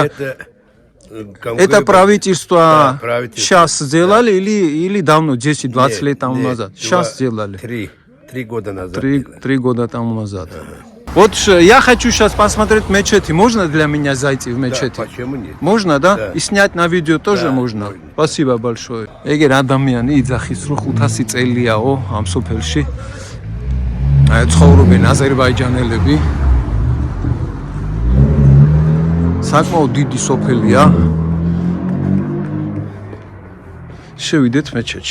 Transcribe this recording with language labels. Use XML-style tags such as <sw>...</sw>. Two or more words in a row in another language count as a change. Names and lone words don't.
<ru>Это правительство сейчас сделали или давно, 10-20 лет тому назад? Сейчас сделали. 3 года назад. 3 года тому назад. Вот я хочу сейчас посмотреть мечети. Можно для меня зайти в мечети? Почему нет? Можно, да? И снять на видео тоже можно. Спасибо большое.</ru> <ka>Егер ადამიანი იძახის რომ 500 წელიაო ამ სოფელში. ცხოვრობენ აზერბაიჯანელები. საკმაოდ დიდი სოფელია. შევიდეთ მეჩეთში.</ka>